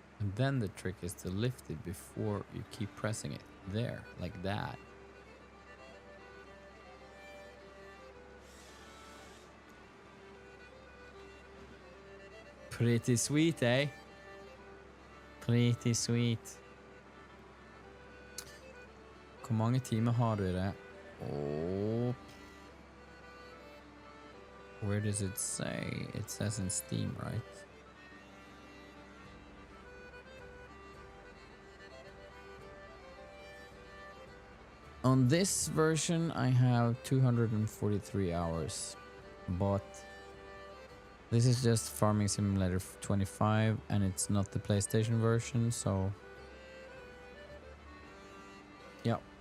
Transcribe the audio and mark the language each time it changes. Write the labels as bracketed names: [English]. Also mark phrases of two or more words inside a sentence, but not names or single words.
[English] And then the trick is to lift it before you keep pressing it. There, like that. Pretty sweet, eh? Pretty sweet. [Danish] Hvor mange timer har du i det? [English] Oh. Where does it say? It says in Steam, right? On this version, I have 243 hours, but this is just Farming Simulator 25, and it's not the PlayStation version, so yeah.